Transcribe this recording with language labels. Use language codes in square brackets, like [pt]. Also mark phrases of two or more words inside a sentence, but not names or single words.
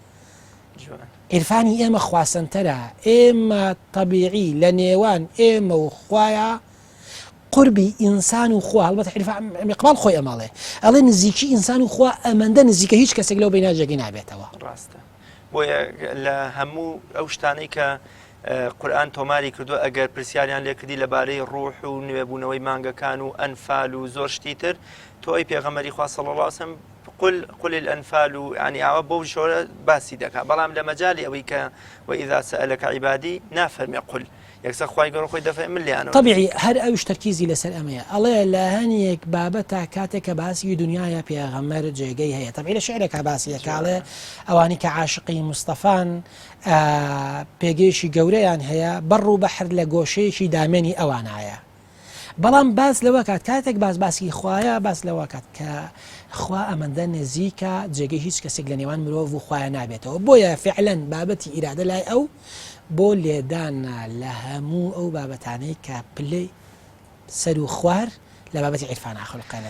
[ckb] عیرفانی ئێمە خواستنتەرە ئێمە طەبیعی لە نێوان ئێمە و خوایە قربی ئینسان و خوا هەڵبەت ئیقبال خۆی ئەماڵێ ئەڵێ نزیکی ئینسان و خوا ئەمەندە نزیکە هیچ کەسێک لەو بیناجێکی نابێتەوە ڕاستە بۆیە لە هەموو ئەو شتانەی کە قورئان تۆماری کردو ئەگەر پرسیاریان لێکردی لەبارەی ڕوح و نوێبوونەوەی مانگەکان و ئەنفال و زۆر شتی تر تۆ ئەی پێغەمبەری خوا [ar] صلی الله علیه وسلم قل الأنفال [ckb] يعني ئەوە بۆ شۆرە باسی دەکات بەڵام لە مەجالی ئەوەی کە [ar] وإذا سألك عبادي [ckb] نافەرمێ قل یەکسەر خوای گەورە خۆی دەفەرمێ من لیانەوە طبیعی هەر ئەوش تەرکیزی لەسەر ئەمەیە ئەڵێ لە هەنیەک بابەتە کاتێک کە باسی دنیاە پێغەمبەر جێگەی هەیە طبیعی لە شعرێکا باسیە کاڵێ ئەوانی کە عاشقی مستەفان پێگەیشی گەورەیان هەیە بەڕ و بەحر لە گۆشەیەکی دامێنی ئەوانایە بەڵام باس لەوە کات کاتێک باسی خوایە باس لەوە کات کە خوا ئەمەندە نزیکە جێگەی هیچ کەسێک لە نێوان مرۆڤ و خوایە نابێتەوە بۆیە فعلەن بابەتی ئیرادە لای ئەو بۆ لێدانە لە هەموو ئەو بابەتانەی کە پلەی سەر و خوار لە بابەتی عیرفان خولقەنێت